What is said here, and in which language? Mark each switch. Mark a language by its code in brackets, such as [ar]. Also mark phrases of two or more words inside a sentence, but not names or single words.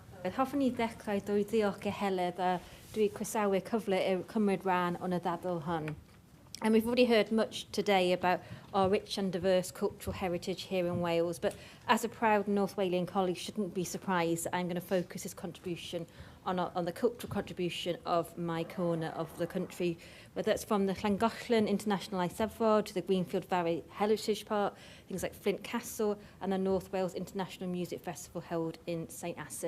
[cy] hoffwn i ddechrau drwy ddiolch I Heledd a dwi croesawu cyfle i'r cymryd rhan o'n y ddadl hon. [en] And we've already heard much today about our rich and diverse cultural heritage here in Wales, but as a proud North Walian colleague, shouldn't be surprised that I'm going to focus his contribution on the cultural contribution of my corner of the country, whether it's from the Llangollen International Eisteddfod to the Greenfield Valley Heritage Park, things like Flint Castle and the North Wales International Music Festival held in St Asaph.